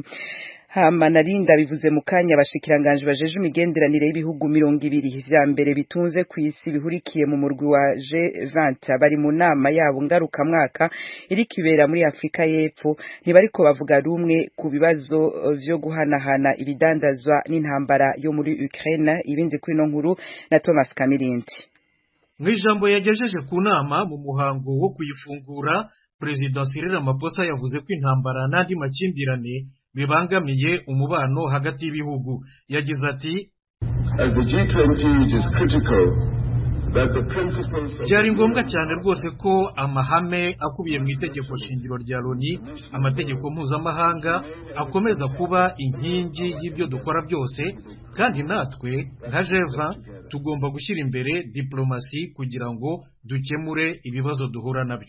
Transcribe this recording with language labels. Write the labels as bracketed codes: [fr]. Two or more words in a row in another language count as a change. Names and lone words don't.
[rn] Manarinda bivuze mu kanya abashikiranganje bajeje imigenderanire y'ibihugu 200 vya mbere bitunze ku isi bihurikiye mu murwi wa G20 bari mu nama yabo ngaruka mwaka iri kibera muri Afrika y'Epfo. Ntibariko bavuga rumwe ku bibazo vyo guhanahana ibidandazwa n'intambara yo muri Ukraine. Ibindi kuri no nkuru na Thomas Kamirindi. [rw] Mwijambo yagejeje ku nama mu muhango wo kuyifungura, President Cyril Ramaphosa yavuze ko intambara n'andi makimbirane bibangamiye umubano hagati y'ibihugu. Yagize ati byari ngombwa cyane rwose ko amahame akubiye mu itegeko shingiro rya Loni, amategeko mpuzamahanga akomeza kuba inkingi y'ibyo dukora byose, kandi natwe nka G20 tugomba gushyira imbere diplomasi kugira ngo dukemure ibibazo duhura nabyo.